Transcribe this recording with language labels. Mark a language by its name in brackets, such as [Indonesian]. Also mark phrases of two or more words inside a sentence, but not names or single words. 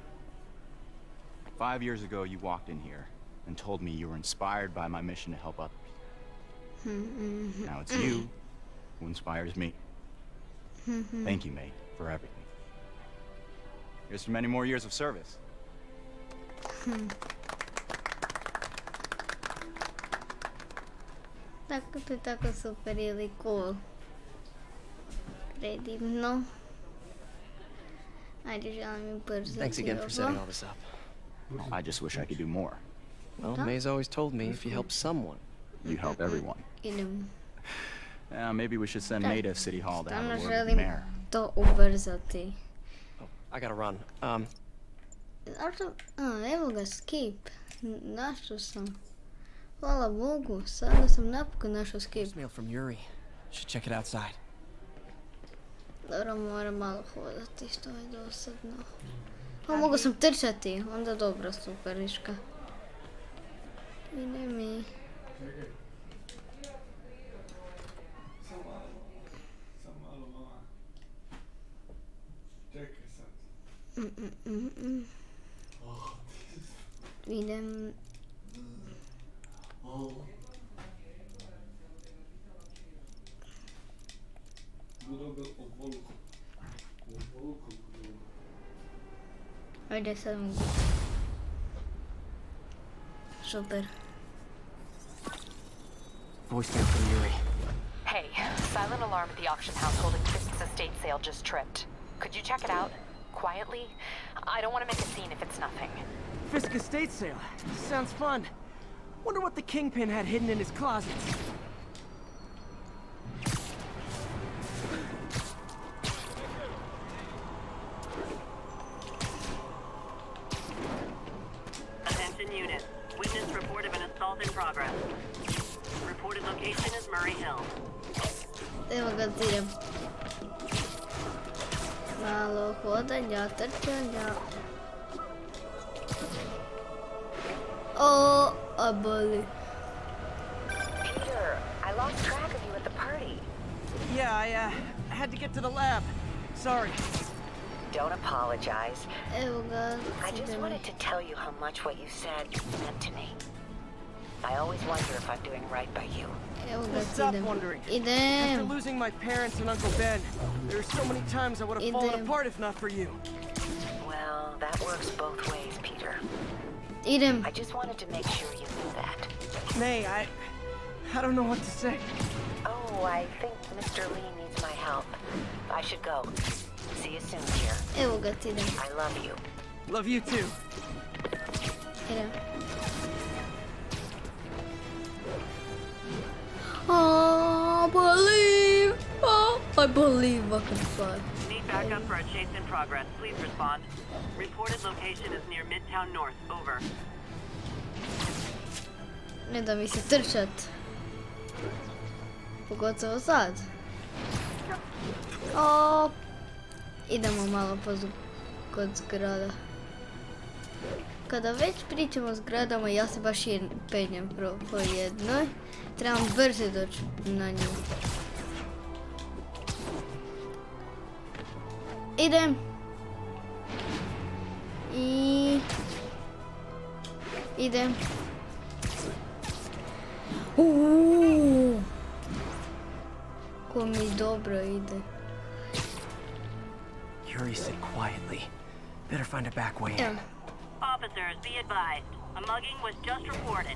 [English] 5 years ago, you walked in here and told me you were inspired by my mission to help others. Now it's you who inspires me. Thank you, mate, for everything. Here's to many more years of service. [Croatian] Tako to je tako super ili cool. Predivno. Ajde, želim mi brzo. [English] Thanks again for setting all this up. I just wish I could do more. Well, May's always told me if you help someone, You help everyone. [Croatian] Idemo. [English] Maybe we should send May to City Hall to have [Croatian] Stvarno [English] a word with the [Croatian] želim [English] mayor. [Croatian] to ubrzati. [English] I gotta run. [Croatian] Zašto? Evo ga, skip. Našao sam. Hvala Bogu, sada sam napokon našao skip. [English] Mail from Yuri. Should check it outside. [Croatian] Dobro, moram malo hodati, što je dosadno. Mogu sam trčati, onda dobro, super, viška. Ide mi. Idem. Ajde sad mogu. Super. [English] Voicemail from Yuri. Hey, silent alarm at the auction house holding Fisk's estate sale just tripped. Could you check it out? Quietly? I don't want to make a scene if it's nothing. Fisk estate sale. Sounds fun. Wonder what the Kingpin had hidden in his closets. Attention unit. Witness report of an assault in progress. Reported location is Murray Hill. [Croatian] Evo ga idem. Malo hodanja, trčanja. [English] Oh, a bully. Peter, I lost track of you at the party. Yeah, I had to get to the lab. Sorry. Don't apologize. [Croatian] Evo ga [English] I just [Croatian] idem. [English] wanted to tell you how much what you said meant to me. I always wonder if I'm doing right by you. [Croatian] Evo [English] Well, [Croatian] ga [English] stop [Croatian] idem. [English] wondering. After [Croatian] Idem. [English] losing my parents and Uncle Ben, there are so many times I would have fallen [Croatian] Idem. [English] apart if not for you. Well, that works both ways, Peter. [Croatian] Idem. [English] I just wanted to make sure you knew that. May, I don't know what to say. Oh, I think Mr. Lee needs my help. I should go. See you soon, dear. [Croatian] Evo ga idem. [English] I love you. Love you too. Idem. Oh, I believe I can fly. Need backup for a chase in progress. Please respond. Reported location is near Midtown North. Over. [Croatian] Ne da mi se trčat. Pogotovo sad. O, idemo malo kod zgrada. Kada već pričamo o zgradama, ja se baš penjem po jednoj. Trebam brže doći na nju. Idem. Idem. Ko mi dobro ide. [English] Yuri said quietly. Better find a back way in. [Croatian] Evo, [English] Officers, be advised. A mugging was just reported.